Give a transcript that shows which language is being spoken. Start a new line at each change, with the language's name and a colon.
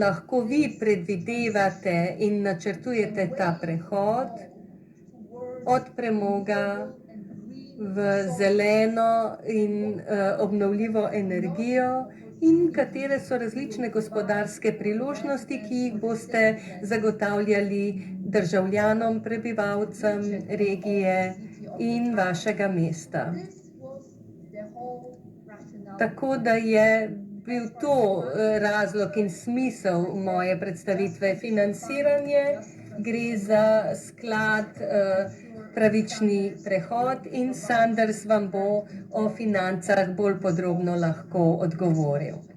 Slovenian: lahko vi predvidevate in načrtujete ta prehod od premoga v zeleno in obnovljivo energijo in katere so različne gospodarske priložnosti, ki jih boste zagotavljali državljanom, prebivalcem regije in vašega mesta.
English: This was the whole rationale.
Slovenian: Tako da je bil to razlog in smisel moje predstavitve. Financiranje gre za sklad pravični prehod in Sanders vam bo o financah bolj podrobno lahko odgovoril.